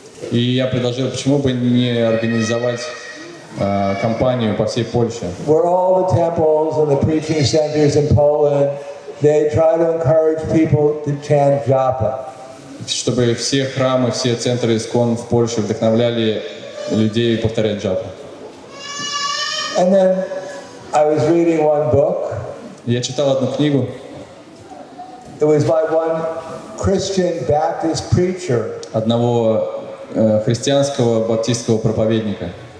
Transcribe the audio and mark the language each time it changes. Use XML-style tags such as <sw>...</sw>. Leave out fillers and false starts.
<ru>И я предложил, почему бы не организовать кампанию по всей Польше,</ru> <en>Where all the temples and the preaching centers in Poland, they try to encourage people to chant japa.</en> <ru>чтобы все храмы, все центры ИСККОН в Польше вдохновляли людей повторять джапу.</ru> <en>And then I was reading one book.</en> <ru>Я читал одну книгу.</ru> <en>It was by one Christian Baptist preacher.</en> <ru>Одного христианского баптистского проповедника.</ru>